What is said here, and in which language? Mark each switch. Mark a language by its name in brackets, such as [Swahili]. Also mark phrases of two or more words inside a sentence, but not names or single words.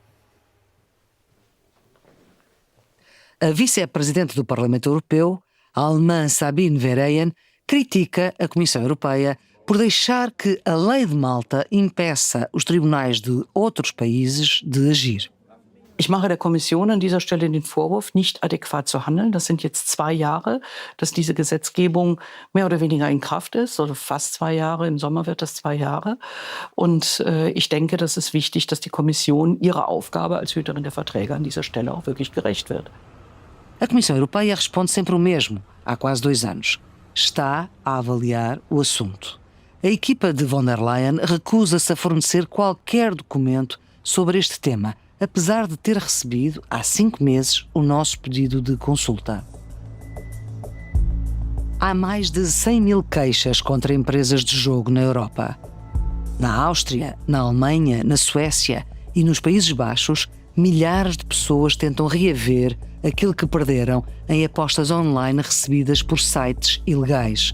[Portuguese] A vice-presidente do Parlamento Europeu, a alemã Sabine Verheyen, critica a Comissão Europeia por deixar que a lei de Malta impeça os tribunais de outros países de agir. [German] Ich mache der Kommission an dieser Stelle den Vorwurf, nicht adäquat zu handeln. Das sind jetzt 2 Jahre, dass diese Gesetzgebung mehr oder weniger in Kraft ist, oder fast 2 Jahre. Im Sommer wird das 2 Jahre. Und ich denke, das ist wichtig, dass die Kommission ihrer Aufgabe als Hüterin der Verträge an dieser Stelle auch wirklich gerecht wird. [Portuguese] A Comissão Europeia responde sempre o mesmo, há quase 2 anos. Está a avaliar o assunto. A equipa de von der Leyen recusa-se a fornecer qualquer documento sobre este tema, apesar de ter recebido, há 5 meses, o nosso pedido de consulta. Há mais de 100 mil queixas contra empresas de jogo na Europa. Na Áustria, na Alemanha, na Suécia e nos Países Baixos, milhares de pessoas tentam reaver aquilo que perderam em apostas online recebidas por sites ilegais.